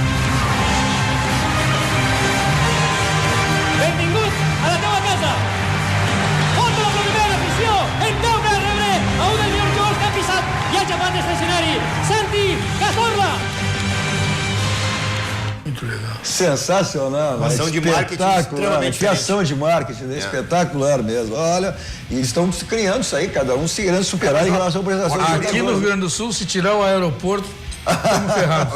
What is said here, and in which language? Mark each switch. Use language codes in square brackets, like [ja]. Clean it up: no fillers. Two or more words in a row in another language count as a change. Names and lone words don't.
[ca] Benvingut a la teva casa. Porta la primera afició, en veu de rebre a un dels millors jugadors que ha pisat i ha xapat este escenari, Santi Cazorla. [pt] Muito legal. Sensacional, uma ação de marketing extremamente que ação de marketing, né? Espetacular mesmo. Olha, e eles estão criando isso aí, cada um se querendo superar em relação à apresentação. Aqui no Rio Grande do Sul, se tirar o aeroporto, estamos ferrados.